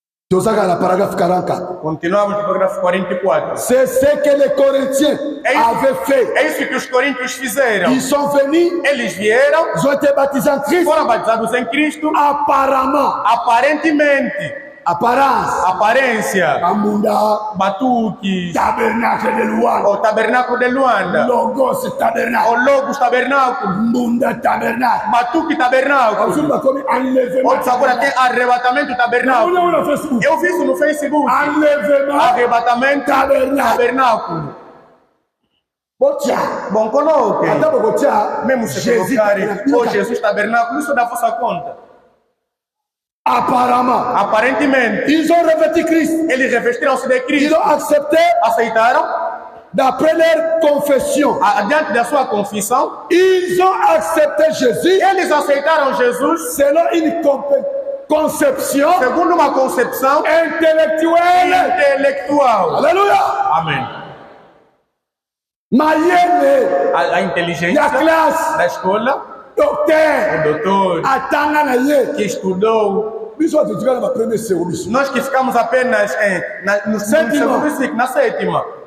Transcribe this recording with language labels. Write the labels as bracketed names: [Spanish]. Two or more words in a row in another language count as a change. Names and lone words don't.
[French] Paragraphe 44. [Portuguese] Continuamos no parágrafo 44. [French] C'est ce que les Corinthiens avaient fait. [Portuguese] É isso que os coríntios fizeram. [French] Ils sont venus. [Portuguese] Eles vieram. [French] Ils ont été baptisés en Christ. [Portuguese] Foram batizados em Cristo. [French] Apparemment. [Portuguese] Aparentemente. Aparência. Amunda. Batuques. Tabernáculo de Luanda. O tabernáculo de Luanda. Logos tabernáculo. O Logos tabernáculo. Munda tabernáculo. Batuque tabernáculo. Outros agora tem arrebatamento tabernáculo. Eu vi isso no Facebook. Arrebatamento tabernáculo. Bom, coloque. Mesmo se colocarem o Jesus tabernáculo, isso dá vossa conta. [French] Apparemment. [Portuguese] Aparentemente. [French] Ils ont revêtu Christ. [Portuguese] Eles revestiram-se de Cristo. [French] Ils ont accepté. [Portuguese] Aceitaram. [French] D'après leur confession. [Portuguese] Adiante da sua confissão. [French] Ils ont accepté Jésus. [Portuguese] Eles aceitaram Jesus. [French] Selon une conception. [Portuguese] Segundo uma concepção. Intelectual. Aleluia. Amém. A inteligência. A classe. Da escola. O doutor que estudou. Nós que ficamos apenas no segundo ciclo, na sétima.